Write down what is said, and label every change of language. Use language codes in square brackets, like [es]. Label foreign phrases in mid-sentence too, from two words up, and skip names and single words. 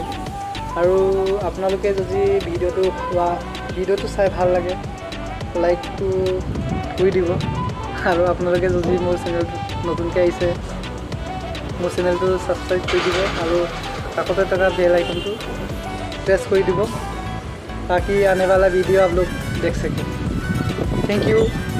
[as] আৰু আপোনালোকে যদি ভিডিঅ'টো চাই ভাল লাগে, লাইকটো কৰি দিব। আৰু আপোনালোকে যদি মোৰ চেনেলটো নতুনকৈ আহিছে, মোৰ চেনেলটো ছাবস্ক্ৰাইব কৰি দিব আৰু কাষতে থকা বেল আইকনটো [hi] प्रेस कर [as] দিব, [hi] ताकि आने वाला वीडियो आप लोग देख सकें। थैंक यू।